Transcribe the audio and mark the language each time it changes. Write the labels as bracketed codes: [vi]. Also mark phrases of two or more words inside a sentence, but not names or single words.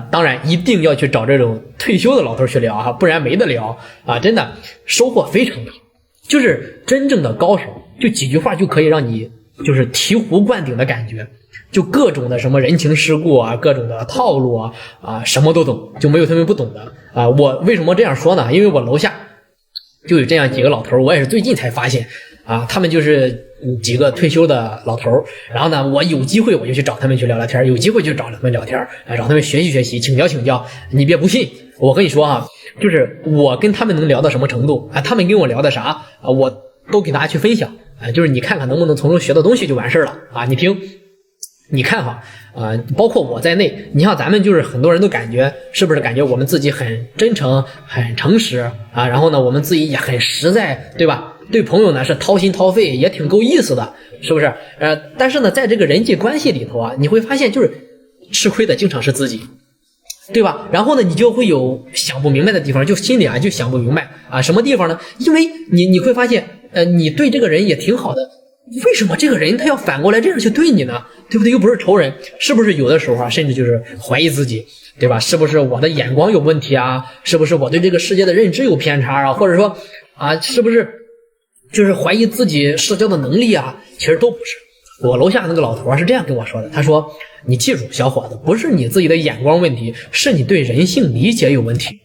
[zh] 當然，一定要去找這種退休的老頭去聊啊，不然沒得聊啊，真的收穫非常大。就是真正的高手，就幾句話就可以讓你就是醍醐灌頂的感覺。就各種的什麼人情世故啊，各種的套路啊，什麼都懂，就没有他們不懂的啊。我為什麼這樣說呢？因為我樓下就有這樣幾個老頭，我也是最近才發現啊，他們就是幾個退休的老頭。然後呢，我有機會我就去找他們去聊聊天，有機會就找他們聊天，找他們學習學習，請教請教。你別不信，我跟你說啊，就是我跟他們能聊到什麼程度啊，他們跟我聊的啥啊，我都给大家去分享啊，就是你看看能不能從中學到東西就完事了啊。你聽。你看哈，包括我在內，你像咱們就是很多人都感覺，是不是感覺我們自己很真誠、很誠實啊？然後呢，我們自己也很實在，對吧？對朋友呢是掏心掏肺，也挺夠意思的，是不是？但是呢，在這個人際關係裡頭啊，你會發現就是吃虧的經常是自己，對吧？然後呢，你就會有想不明白的地方，就心裡啊就想不明白啊，什麼地方呢？因為你會發現，你對這個人也挺好的。為什麼這個人他要反過來這樣去對你呢？對不對？又不是仇人，是不是有的時候啊，甚至就是懷疑自己，對吧？是不是我的眼光有問題啊？是不是我對這個世界的認知有偏差啊？或者說啊，是不是就是懷疑自己社交的能力啊？其實都不是。我樓下那個老頭是這樣跟我說的，他說：“你記住，小伙子，不是你自己的眼光問題，是你對人性理解有問題。